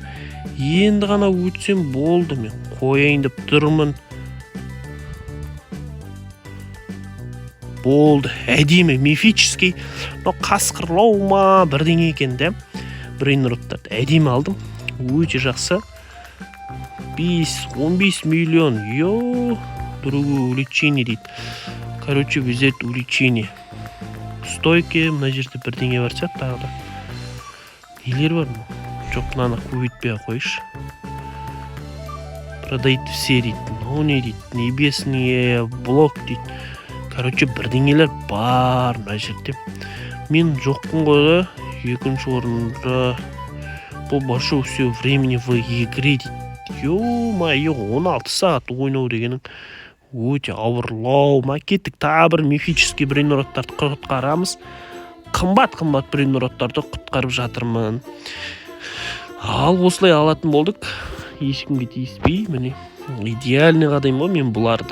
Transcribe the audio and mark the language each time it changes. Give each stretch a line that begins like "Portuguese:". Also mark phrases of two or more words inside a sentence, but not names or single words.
Kazakh: Енді ғана өтсем болды, мен қояйын деп тұрмын. Болды, әдемі, мифический, қасқырлау ма бірдеңе екен де. Брейнроттарды әдемі алдым. Өте жақсы. 15 миллион.
Russian: Другое увлечение дейді. Короче, взять увлечение. Стойки,
Kazakh: мына жерде бірдеңе бар сияқты тағы да. Нелер бар ма? Жоқ, мынаны көбейтпей қойшы.
Russian: Продать все
Kazakh: дейді. Не дейді?
Russian: Небесные блок дейді.
Kazakh: Короче, бірдеңелер бар мына жерде. Мен жоқпын ғой да, екінші орында.
Russian: Бұл больше все времени в игре дейді.
Kazakh: Ё-моё, 16 сағат ойнау дегенің өте ауырлау. Кеттік, тағы бір мифический брейнроттарды құтқарамыз. Қымбат брейнроттарды құтқарып жатырмын. Ал осылай алатын болдық. Ешкімге тиіспей, міне идеальный қадайым ғой мен бұларды.